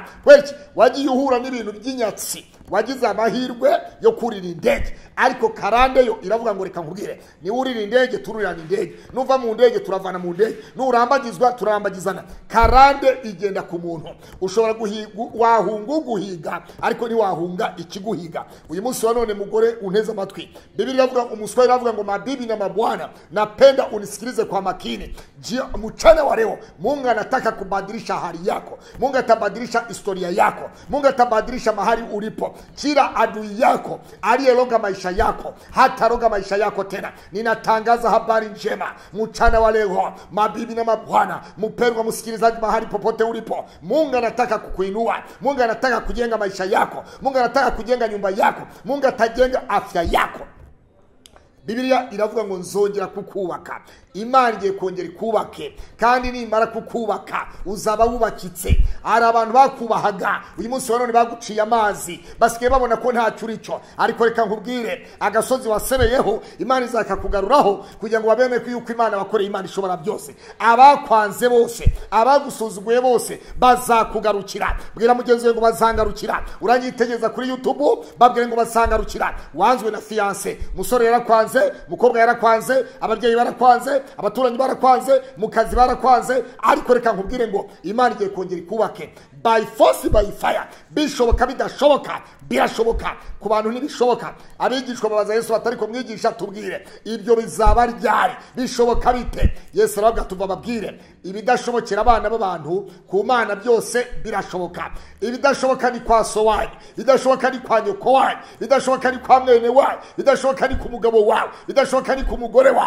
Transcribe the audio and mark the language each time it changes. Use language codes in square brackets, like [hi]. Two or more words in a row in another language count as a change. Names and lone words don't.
[rw] Kweki wagiye uhura n'ibintu by'inyatsi, wagize amahirwe yo kurira indege, ariko karande yo iravuga ngo reka nkubwire, ni urira indege tururirana indege, nuva mu ndege turavana mu ndege, nurambagizwa turambagizana. Karande igenda ku muntu. Ushobora wahunga guhiga, ariko ntiwahunga ikiguhiga. Uyu munsi wa none mugore unteze amatwi, Biblia iravuga, umuswahili iravuga ngo [sw] mabibi na mabwana, napenda unisikilize kwa makini. Mchana wa leo Mungu anataka kubadilisha hali yako. Mungu atabadilisha historia yako. Mungu atabadilisha mahali ulipo. Kila adui yako aliyeroga maisha yako hataroga maisha yako tena. Ninatangaza habari njema mchana wa leo, mabibi na mabwana, mpendwa msikilizaji, mahali popote ulipo, Mungu anataka kukuinua. Mungu anataka kujenga maisha yako. Mungu anataka kujenga nyumba yako. Mungu atajenga afya yako. [rw] Biblia iravuga ngo nzongera kukubaka. Imana igiye kongera ikubake, kandi nimara kukubaka uzaba wubakitse. Hari abantu bakubahaga, uyu munsi wa none baguciye amazi, basigaye babona ko nta cyurico. Ariko reka nkubwire, agasozi wasebeyeho Imana izakakugaruraho, kugira ngo babene ko yuko Imana bakoreye Imana ishobora byose. Abakwanze bose, abagusuzuguye bose bazakugarukira. Bwira mugenzi we ngo bazangarukira. Uranyitegeza kuri YouTube, babwire ngo bazangarukira. Wanzwe na fiance, musore yarakwanze, mukobwa yarakwanze, ababyeyi barakwanze, abaturanyi barakwanze, mukazi barakwanze, ariko reka nkubwire ngo Imana igiye kongera ikubake. [en] By force by fire. [rw] Bishoboka bidashoboka birashoboka. Ku bantu ntibishoboka. Abigishwa babaza Yesu batari ko mwigisha, tubwire ibyo bizaba ryari, bishoboka bite? Yesu aravuga tuva babwire, ibidashobokera abana b'abantu ku Mana byose birashoboka. Ibidashoboka ni kwa so wanyu, bidashoboka ni kwa nyoko wanyu, bidashoboka ni kwa mwene wanyu, bidashoboka ni ku mugabo wawe, bidashoboka ni ku mugore wawe.